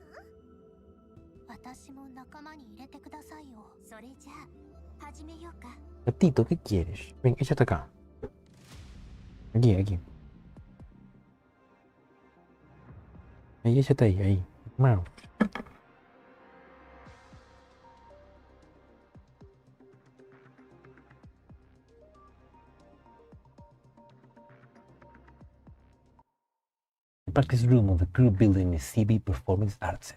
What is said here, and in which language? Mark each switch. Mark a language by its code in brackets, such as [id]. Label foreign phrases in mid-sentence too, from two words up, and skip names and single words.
[ja] 私も仲間に入れてくださいよ。それじゃあ始めようか。 [es] Gatito, ¿qué quieres? Ven, échate acá. Aquí, aquí. Ahí, échate ahí, ahí. Mau. [en] The practice room of the crew building is CB Performance Arts.